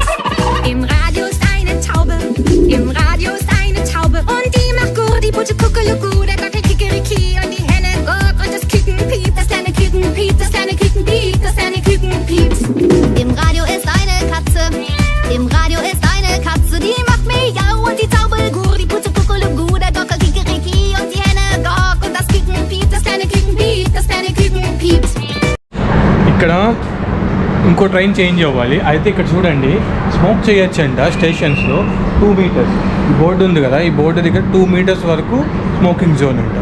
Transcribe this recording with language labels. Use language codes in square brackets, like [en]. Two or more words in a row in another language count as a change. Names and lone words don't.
[de] Im Radio ist eine Taube, im Radio ist eine Taube und die macht Gur, die Pute Kuckelugu, der Gockel Kikeriki und die Henne Gok und das Küken piept, das kleine Küken piept, das kleine Küken piept, das kleine Küken piept. Im Radio ist eine Katze, im Radio ist eine Katze, die macht Miau und die Taube Gur, die Pute Kuckelugu, der Gockel Kikeriki und die Henne Gok und das Küken piept, das kleine Küken piept, das kleine Küken piept. [te] ఇక్కడ ఇంకో ట్రైన్ చేంజ్ అవ్వాలి. అయితే ఇక్కడ చూడండి, స్మోక్ చేయొచ్చంట స్టేషన్స్లో 2 meters. ఈ బోర్డు ఉంది కదా, ఈ బోర్డు దగ్గర 2 meters వరకు [en] smoking zone [te] అంట.